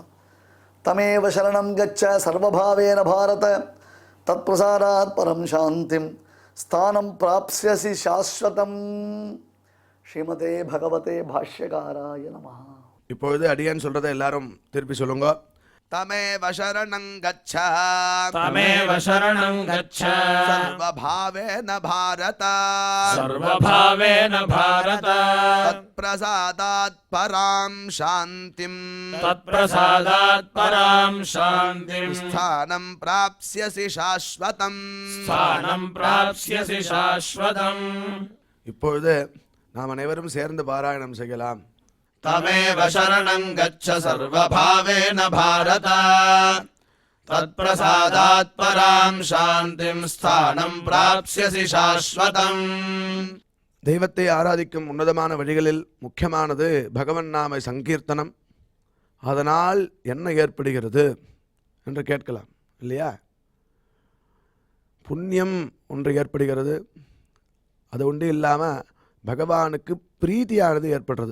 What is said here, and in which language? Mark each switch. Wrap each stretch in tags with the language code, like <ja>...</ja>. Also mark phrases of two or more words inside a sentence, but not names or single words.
<sa>तमेव शरणं गच्छ सर्वभावेन भारत तत् प्रसादात् परां शान्तिं स्थानं प्राप्स्यसि शाश्वतम्. श्रीमते भगवते भाष्यकाराय नमः.</sa> <ta>இப்பொழுது அடியான் சொல்கிறத எல்லாரும் திருப்பி சொல்லுங்க.</ta> <sa>तमेव शरणं गच्छ तमेव शरणं गच्छ सर्वभावेन भारत सर्वभावेन भारत तत्प्रसादात् परां शान्तिं तत्प्रसादात् परां शान्तिं स्थानं प्राप्स्यसि शाश्वतम् स्थानं प्राप्स्यसि शाश्वतम्</sa> <ta>இப்பொழுது நாம் அனைவரும் சேர்ந்து பாராயணம் செய்யலாம்.</ta> <sa>तमेव शरणं गच्छ सर्वभावेन भारत तत्प्रसादात् परां शान्तिं स्थानं प्राप्स्यसि शाश्वतम्.</sa> <ta>தெய்வத்தை ஆராதிக்கும் உன்னதமான வழிகளில் முக்கியமானது பகவன் நாம சங்கீர்த்தனம். அதனால் என்ன ஏற்படுகிறது என்று கேட்கலாம் இல்லையா? புண்ணியம் ஒன்று ஏற்படுகிறது. அது ஒன்று இல்லாமல் பகவானுக்கு பிரீத்தியானது ஏற்படுறது.</ta>